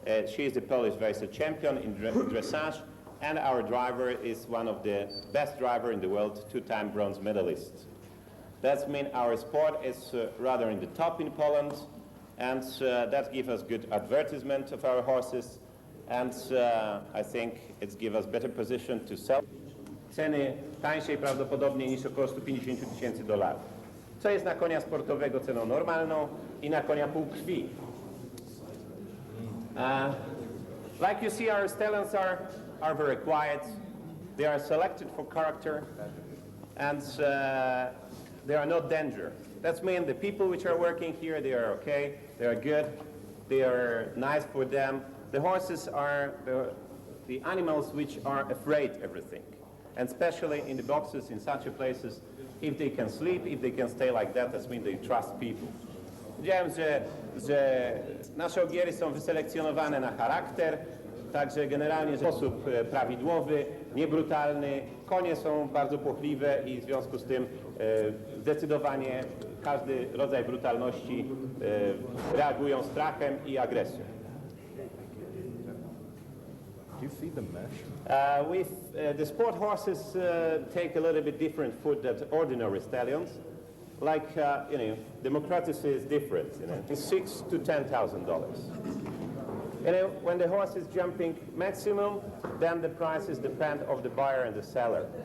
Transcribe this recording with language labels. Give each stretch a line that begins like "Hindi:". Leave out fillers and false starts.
English: She is the Polish vice champion in dressage, and our driver is one of the best driver in the world, two-time bronze medalist. That means our sport is rather in the top in Poland, and that gives us good advertisement of our horses, and I think it gives us better position to sell.
Polish: Ceny tańszej prawdopodobnie niż około $150 000, co jest na konia sportowego ceną normalną i na konia półkrwi.
English: Like you see, our stallions are very quiet. They are selected for character, and they are not danger. That means the people which are working here, they are okay, they are good, they are nice for them. The horses are the animals which are afraid of everything. And especially in the boxes, in such a places, if they can sleep, if they can stay like that, that means they trust people.
Polish: Widziałem, że nasze ogiery są wyselekcjonowane na charakter, także generalnie w sposób prawidłowy, niebrutalny. Konie są bardzo płochliwe i w związku z tym zdecydowanie każdy rodzaj brutalności reagują strachem i agresją.
English: Do you feed them mesh? The sport horses take a little bit different food than ordinary stallions. Like, you know, democracy is different, you know. It's $6,000 to $10,000. You know, when the horse is jumping maximum, then the prices depend on the buyer and the seller.